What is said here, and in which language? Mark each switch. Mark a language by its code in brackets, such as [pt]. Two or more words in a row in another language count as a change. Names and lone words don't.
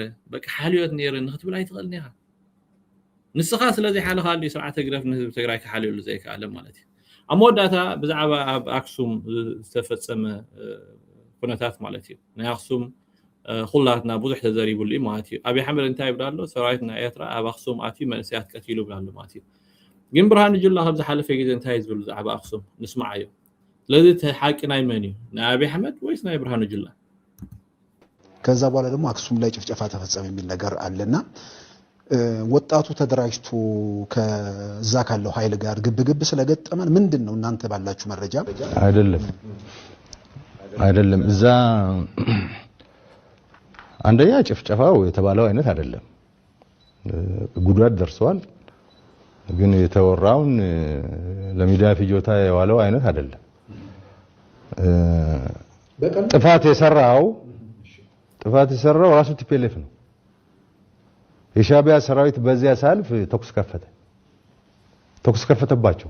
[ti] በቃ ሓልዮት ነይረ ንክትብል ኣይትኽእልን ኢኻ ንስኻ ስለዚ ሓልኻ ኣልዩ ስርዓተ ግደፍ ንህዝቢ ትግራይ ክሓልየሉ ዘይከኣለ ማለት እዩ ኣብ መወዳእታ ብዛዕባ ኣብ ኣክሱም ዝተፈፀመ ኩነታት ማለት እዩ ናይ ኣክሱም ኩላትና ብዙሕ ተዘሪቡሉ እዩ ማለት እዩ ኣብይ ኣሕመድ እንታይ ይብል ኣሎ ሰራዊት ናይ ኤርትራ ኣብ ኣክሱም ኣትዩ መንእሰያት ቀቲሉ ይብል ኣሎ ማለት እዩ ግን ብርሃኑ ጁላ ካብ ዝሓለፈ ግዜ እንታይ ዝብል ብዛዕባ ኣክሱም ንስማዓዮ ስለዚ ሓቂ ናይ መን እዩ ናይ ኣብይ ኣሕመድ ወይስ ናይ ብርሃኑ ጁላ [am] ከዛ በኋላ ደግሞ አክሱም ላይ ጭፍጨፋ ተፈጸመ የሚል ነገር አለና ወጣቱ ተደራጅቶ ከዛ ካለው ኃይል ጋር ግብግብ ስለገጠመን ምንድነው እናንተ ባላችሁ መረጃ አይደለም እዛ አንደኛ ጭፍጨፋው የተባለው አይነት አይደለም ጉዳት ደርሷል ግን የተወራውን ለሚዲያ ፍጆታ የዋለው አይነት አይደለም ጥፋት የሰራው ራሱ ቲፒኤልኤፍ ነው የሻዕቢያ ሰራዊት በዚያ ሳልፍ ተኩስ ከፈተባቸው